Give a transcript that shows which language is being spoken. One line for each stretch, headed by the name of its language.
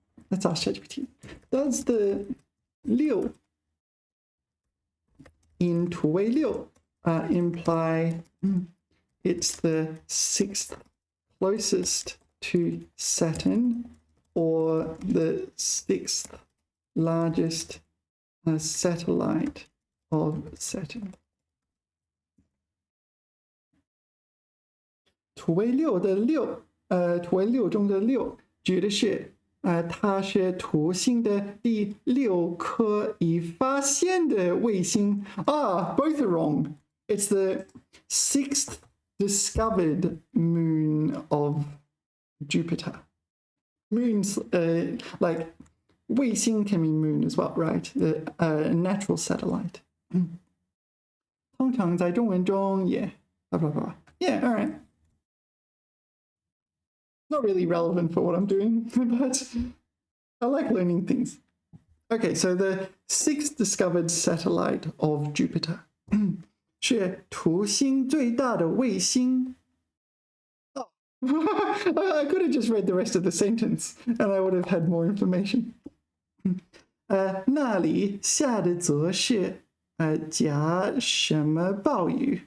English: Let's ask ChatGPT. Does the 六 in 土卫六 imply it's the sixth closest to Saturn or the sixth largest satellite of Saturn?
Chinese: 土卫六的六，土卫六中的六指的是它是土星的第六颗已发现的卫星。
English: Both are wrong. It's the sixth discovered moon of Jupiter. Moons, like 卫星 can mean moon as well, right? A natural satellite.
Chinese: 通常在中文中也
English: blah blah blah. Yeah, all right. Not really relevant for what I'm doing, but I like learning things. Okay, so the sixth discovered satellite of Jupiter
Chinese: 是土星最大的卫星。
English: Oh, I could have just read the rest of the sentence and I would have had more information.
Chinese: 那里下的则是假什么暴雨?